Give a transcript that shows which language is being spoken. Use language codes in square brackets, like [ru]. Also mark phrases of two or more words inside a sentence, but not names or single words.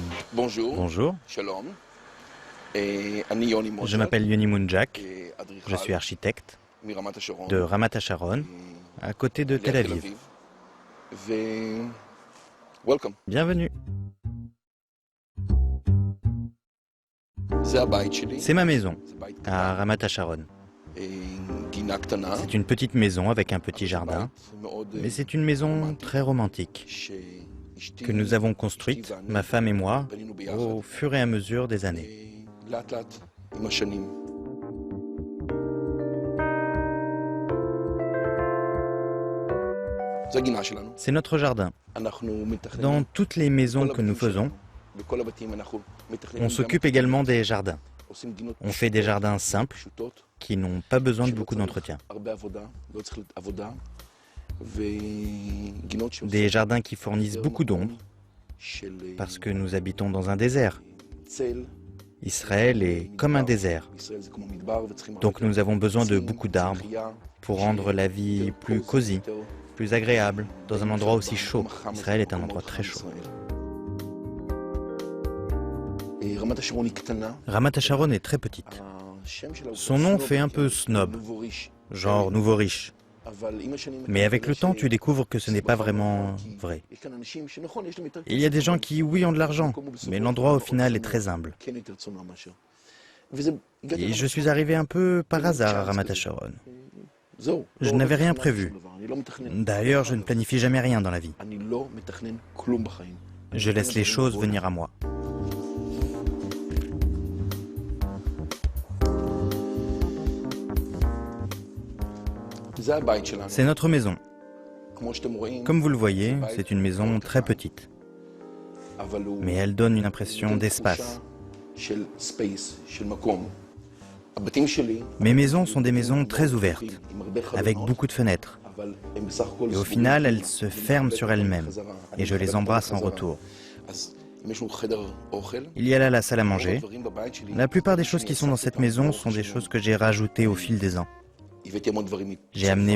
[fr] Bonjour, Bonjour, [he] shalom. אני [fr] je m'appelle Yoni Mounjak, je suis [he] אדריכל [fr] architecte [he] מרמת השרון, [fr] de Ramat Hasharon, à côté de Tel [he] ליד תל Aviv. אביב. Welcome. [fr] Bienvenue, [he] זה הבית שלי, [fr] c'est ma maison, [he] זה בית [fr] à [he] קטן, [fr] Ramat Hasharon. [he] גינה קטנה, [fr] C'est une petite maison avec un petit [he] אבל זה [fr] jardin, [he] בית מאוד [fr] mais c'est une maison très romantique [he] שאשתי [fr] que nous avons construite, ma femme et moi, [he] בנינו ביחד, [fr] au fur et à mesure des années. [he] לאט לאט עם השנים. זה הגינה שלנו. [fr] C'est notre jardin. [he] אנחנו מתכננים, [fr] Dans toutes les maisons que nous faisons, [he] בכל הבתים אנחנו מתכננים [fr] on s'occupe également des jardins. [he] עושים גינות [fr] On fait des jardins simples [he] פשוטות. [fr] qui n'ont pas besoin de beaucoup d'entretien. [he] הרבה עבודה, לא צריך להיות עבודה, וגינות [fr] Des jardins qui fournissent beaucoup d'ombre [he] של [fr] parce que nous habitons dans un désert. [he] צל. [fr] Israël est comme un désert, [he] ישראל זה כמו מדבר, וצריכים [fr] donc nous avons besoin de [he] עצים, [fr] beaucoup d'arbres [he] צמחייה, [fr] pour rendre la vie plus cosy, plus agréable, dans un endroit aussi chaud. Israël est un endroit très chaud. [he] רמת השרון היא קטנה. [fr] Ramat Hasharon est très petite. [he] השם שלה הוא [fr] Son nom [he] סנוב, [fr] fait un peu [he] כן, [fr] snob, nouveau riche. genre nouveau riche. [he] אבל עם השנים [fr] Mais avec le temps, tu [he] יש [fr] découvres que ce n'est pas vraiment vrai. [he] כאן אנשים שנכון, יש להם יותר [fr] Il y a des gens qui, oui, ont de l'argent, mais l'endroit au final est [he] מאוד [fr] très humble. [he] כן יותר צנוע מאשר. וזה... הגעתי [fr] Et je [he] לרמת [fr] suis arrivé un peu par hasard à Ramat Hasharon. [he] זהו. [fr] Je [he] לא [fr] n'avais rien [he] מתכנן [fr] prévu. [he] שום דבר, אני לא מתכנן. [fr] D'ailleurs, je ne planifie jamais rien dans la vie. [he] אני לא מתכנן כלום בחיים. [fr] Je laisse les choses venir à moi. [he] זה הבית שלנו. [fr] C'est notre maison. [he] כמו שאתם רואים, [fr] Comme vous le voyez, c'est une maison très petite, [he] אבל הוא... [fr] mais elle donne une impression d'espace. [he] של ספייס, של מקום. הבתים שלי, [fr] Mes maisons sont des maisons très ouvertes, [he] עם הרבה [fr] avec [he] חלונות, [fr] beaucoup de fenêtres, [he] אבל הם בסך הכל [fr] et au [he] סגורים. [fr] final, elles se ferment sur elles-mêmes, [he] חזרה. [fr] et je [he] אני [fr] les [he] מחבר [fr] embrasse en [he] חזרה. [fr] retour. [he] אז אם יש לנו חדר אוכל, [fr] Il y a là la salle à [he] רוב [fr] manger. [he] הדברים בבית שלי, [fr] La plupart des choses qui sont dans [he] שאני [fr] cette [he] אספתי [fr] maison [he] פעם [fr] sont des [he] לאורך [fr] choses que j'ai rajoutées au fil des ans. [he] הבאתי המון דברים [fr] J'ai amené